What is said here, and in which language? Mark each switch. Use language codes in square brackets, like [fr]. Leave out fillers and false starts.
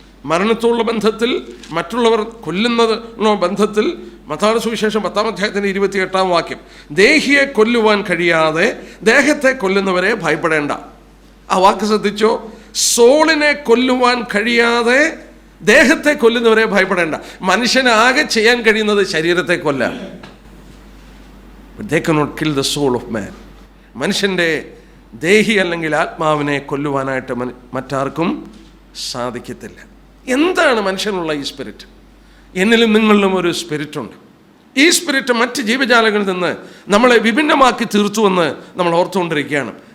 [ml] മരണത്തോടുള്ള ബന്ധത്തിൽ, മറ്റുള്ളവർ കൊല്ലുന്നതിനോ ബന്ധത്തിൽ, മത്തായി സുവിശേഷം 10:28 ദേഹിയെ കൊല്ലുവാൻ കഴിയാതെ ദേഹത്തെ കൊല്ലുന്നവരെ ഭയപ്പെടേണ്ട. ആ വാക്ക് ശ്രദ്ധിച്ചോ, സോളിനെ കൊല്ലുവാൻ കഴിയാതെ ദേഹത്തെ കൊല്ലുന്നവരെ ഭയപ്പെടേണ്ട. മനുഷ്യന് ആകെ ചെയ്യാൻ കഴിയുന്നത് ശരീരത്തെ കൊല്ലാൻ. [en] They cannot kill the soul of man. [ml] മനുഷ്യൻ്റെ ദേഹി അല്ലെങ്കിൽ ആത്മാവിനെ കൊല്ലുവാനായിട്ട് മറ്റാർക്കും സാധിക്കത്തില്ല. എന്താണ് മനുഷ്യനുള്ള ഈ സ്പിരിറ്റ്? എന്നിലും നിങ്ങളിലും ഒരു സ്പിരിറ്റുണ്ട്. ഈ സ്പിരിറ്റ് മറ്റ് ജീവജാലങ്ങളിൽ നിന്ന് നമ്മളെ വിഭിന്നമാക്കി തീർത്തുവെന്ന് നമ്മൾ ഓർത്തുകൊണ്ടിരിക്കുകയാണ്.